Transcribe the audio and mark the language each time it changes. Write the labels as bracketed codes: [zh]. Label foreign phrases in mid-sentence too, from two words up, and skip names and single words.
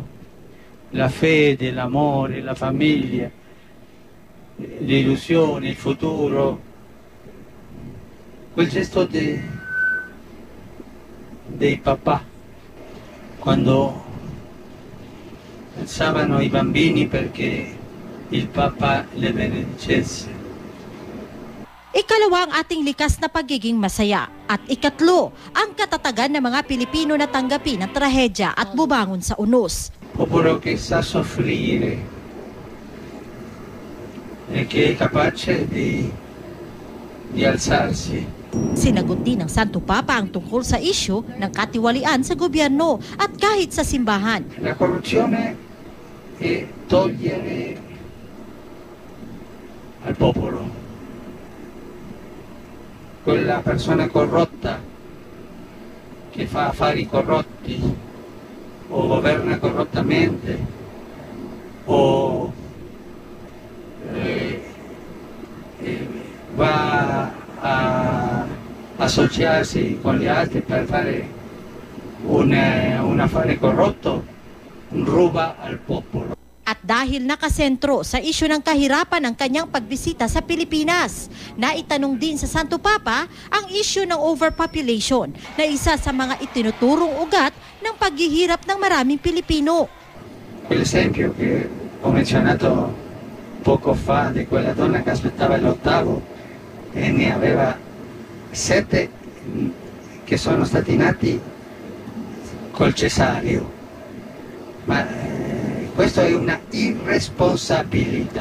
[it] La fede, l'amore, la famiglia, l'illusione, il futuro. Quel gesto dei papà, quando alzavano i bambini perché il Papa le benedicesse. [tl] Ikalawa ang ating likas na pagiging masaya. At ikatlo, ang katatagan ng mga Pilipino na tanggapin ang trahedya at bumangon sa unos. [it] Popolo che sa soffrire e che è capace di alzarsi. [tl] Sinagot din ng Santo Papa ang tungkol sa isyu ng katiwalian sa gobyerno at kahit sa simbahan. [it] La corruzione è togliere al popolo. Quella persona corrotta che fa affari corrotti o governa corrottamente o va a associarsi con gli altri per fare un affare corrotto, ruba al popolo. [tl] At dahil nakasentro sa isyu ng kahirapan ng kanyang pagbisita sa Pilipinas, naitanong din sa Santo Papa ang isyu ng overpopulation na isa sa mga itinuturong ugat ng paghihirap ng maraming Pilipino. [it] L'esempio che ho menzionato poco fa di quella donna che aspettava l'ottavo e ne aveva 7 che sono stati nati col cesareo. Ma questo è una irresponsabilità.